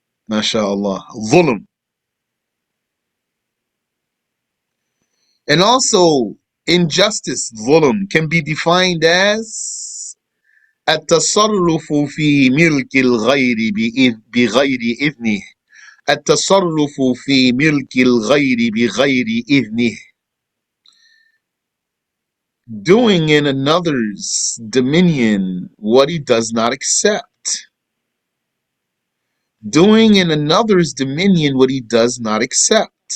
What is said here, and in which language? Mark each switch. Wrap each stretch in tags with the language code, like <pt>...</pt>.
<en>MashaAllah. Zulm. And also, injustice, zulm, can be defined as</en> <ar>التصرف في ملك الغير بغير إذنه. التصرف في ملك الغير بغير إذنه.</ar> <en>Doing in another's dominion what he does not accept. Doing in another's dominion what he does not accept.</en>